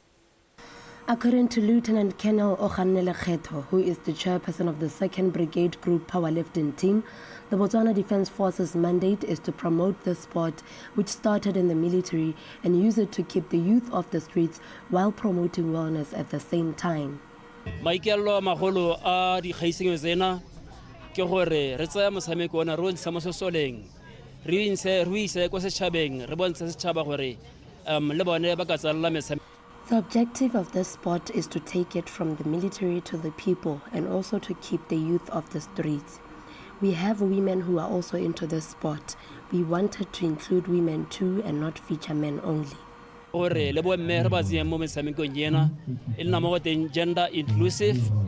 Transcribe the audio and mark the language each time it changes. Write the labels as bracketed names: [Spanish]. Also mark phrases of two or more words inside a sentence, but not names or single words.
[English] According to Lieutenant Colonel Okhanele Kgetho, who is the chairperson of the 2nd Brigade Group powerlifting team, the Botswana Defence Force's mandate is to promote the sport, which started in the military, and use it to keep the youth off the streets while promoting wellness at the same time. [Tswana] Maikelo a magolo a dikgaiseng tsena ke gore re tsaya motshameko ona re ntse mo sesoleng re ise ko setšhabeng re bontshe setšhaba gore le bone ba ka tsalla metshameko. [English] The objective of this sport is to take it from the military to the people and also to keep the youth off the streets. We have women who are also into this sport. We wanted to include women too and not feature men only. Gender inclusive.